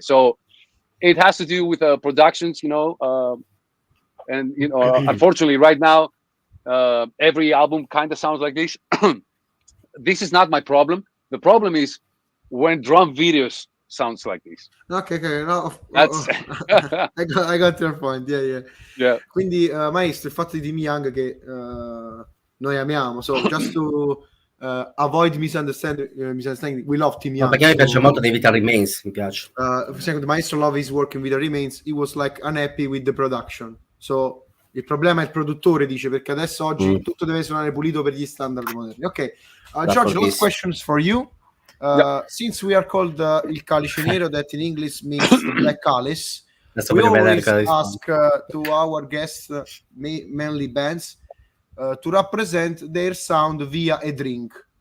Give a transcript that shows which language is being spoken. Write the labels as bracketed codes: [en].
[en] So it has to do with productions, you know, and you know, unfortunately, right now, every album kind of sounds like this. This is not my problem. The problem is when drum videos sounds like this. Okay. No, I got your point. Yeah. [it] Quindi, maestro, il fatto di Tim Young che noi amiamo. [en] So just to avoid misunderstanding, we love Tim Young. [it] Perché mi piace molto David Remains, mi piace. [en] The maestro love is working with the Remains. He was like unhappy with the production. [it] So il problema è il produttore, dice, perché adesso oggi tutto deve suonare pulito per gli standard moderni. [en] Ok, George, last questions for you. Since we are called il Calice Nero, that in English means the Black Calice, we always ask to our guests, mainly bands, to represent their sound via a drink.